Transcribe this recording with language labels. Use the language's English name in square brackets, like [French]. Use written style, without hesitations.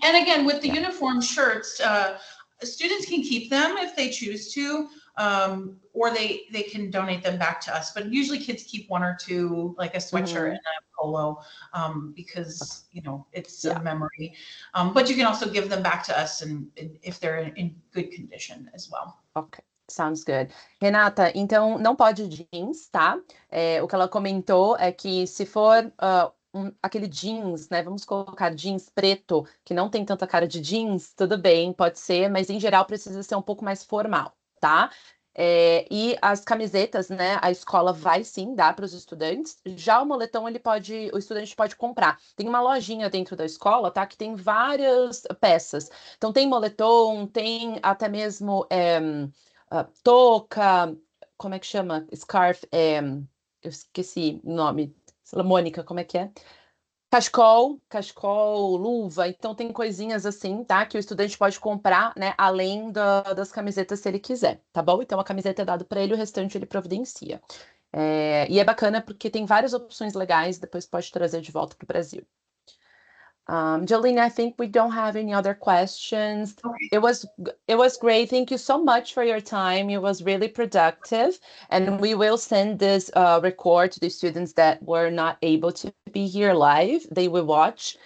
[English] And again, with the uniform shirts, students can keep them if they choose to, or they can donate them back to us. But usually kids keep one or two, like a sweatshirt and a polo, because, you know, it's a memory. But you can also give them back to us and if they're in good condition as well. Ok. Sounds good. [Portuguese] Renata, então não pode jeans, tá? O que ela comentou é que se for aquele jeans, né? Vamos colocar jeans preto, que não tem tanta cara de jeans, tudo bem, pode ser, mas em geral precisa ser um pouco mais formal, tá? E as camisetas, né? A escola vai sim dar para os estudantes. Já o moletom, o estudante pode comprar. Tem uma lojinha dentro da escola, tá? Que tem várias peças. Então tem moletom, tem até mesmo touca, como é que chama? Scarf, eu esqueci o nome. Mônica, como é que é? Cachecol, luva, então tem coisinhas assim, tá? Que o estudante pode comprar, né? Além das camisetas se ele quiser, tá bom? Então a camiseta é dada para ele, o restante ele providencia. E é bacana porque tem várias opções legais, depois pode trazer de volta para o Brasil. [English] Jolene, I think we don't have any other questions. Okay. It was great. Thank you so much for your time. It was really productive. And we will send this record to the students that were not able to be here live. They will watch.